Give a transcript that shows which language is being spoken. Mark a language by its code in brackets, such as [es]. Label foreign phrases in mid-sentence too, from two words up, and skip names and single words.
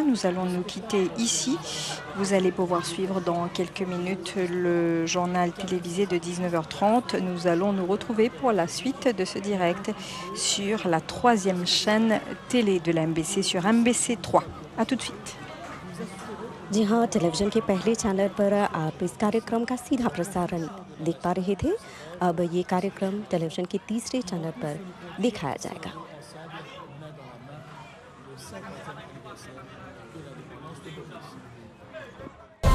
[fr] Nous allons nous quitter ici. Vous allez pouvoir suivre dans quelques minutes le journal télévisé de 19h30. Nous allons nous retrouver pour la suite de ce direct sur la 3e chaîne télé de la MBC, sur MBC3. A tout de suite. [hi] जी हाँ, टेलीविज़न के पहले चैनल पर आप इस कार्यक्रम का सीधा प्रसारण देख पा रहे थे। अब ये कार्यक्रम टेलीविज़न के तीसरे चैनल पर दिखाया जाएगा।